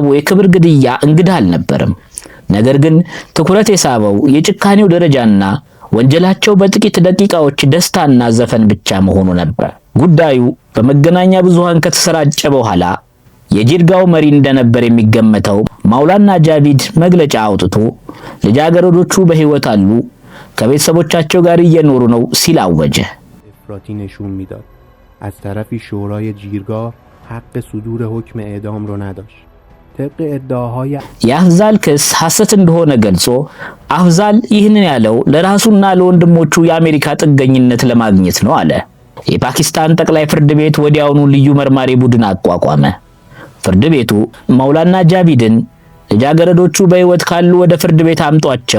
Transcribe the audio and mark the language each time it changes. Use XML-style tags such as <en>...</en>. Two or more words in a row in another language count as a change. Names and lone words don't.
<am>የክብር ግድያ እንግዳ አልነበረም። ነገር ግን ትኩረት የሳበው የጭካኔው ደረጃና ወንጀላቸው በጥቂት ደቂቃዎች ደስታና ዘፈን ብቻ መሆኑ ነበር። ጉዳዩ በመገናኛ ብዙሃን ከተሰራጨ በኋላ የጂርጋው መሪ እንደነበር የሚገመተው ማውላና ጃቪድ መግለጫ አውጥቶ ልጃገረዶቹ በህይወት አሉ፣ ከቤተሰቦቻቸው ጋር እየኖሩ ነው ሲል አወጀ።</am> <fa>افراطی نشون میداد از طرفی شورای جیرگاه حق صدور حکم اعدام رو نداشت. طبق ادعاهای</fa> <am>የአፍዛል ክስ ሐሰት እንደሆነ ገልጾ አፍዛል ይህንን ያለው ለራሱና ለወንድሞቹ የአሜሪካ ጥገኝነት ለማግኘት ነው አለ። የፓኪስታን ጠቅላይ ፍርድ ቤት ወዲያውኑ ልዩ መርማሪ ቡድን አቋቋመ። ፍርድ ቤቱ ማውላና ጃቪድን ልጃገረዶቹ በህይወት ካሉ ወደ ፍርድ ቤት አምጧቸው</am>